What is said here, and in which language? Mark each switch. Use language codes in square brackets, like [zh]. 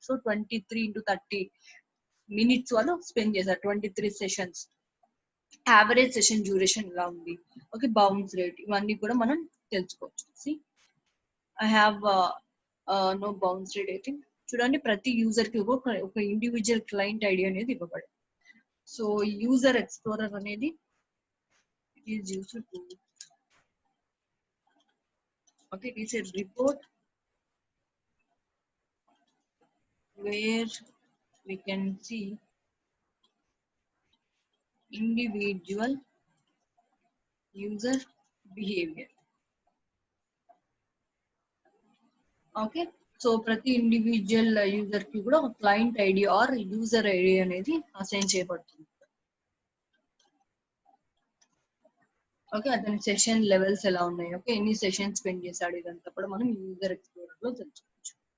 [te] So 23x30 minutes వాళ్ళు spend చేశారు, 23 sessions. Average session duration ఎలా ఉంది, ఓకే బౌన్స్ రేట్, ఇవన్నీ కూడా మనం తెలుసుకోవచ్చు. [en] See I have no bounce rate. [te] అయితే చూడండి ప్రతి యూజర్ కి ఒక ఇండివిజువల్ క్లయింట్ ఐడి అనేది ఇవ్వబడింది. [en] So user explorer అనేది it is used to okay, it is a report where we can see individual user behavior. [te] Okay, so ప్రతి individual user కి కూడా ఒక client ID are user ID అనేది assign చేయబడుతుంది. Okay, అతని సెషన్ లెవెల్స్ ఎలా ఉన్నాయి, ఓకే ఎన్ని సెషన్స్ స్పెండ్ చేశాడు, ఇదంతా కూడా మనం యూజర్ ఎక్స్ప్లోరర్ లో తెలుసుకోవచ్చు.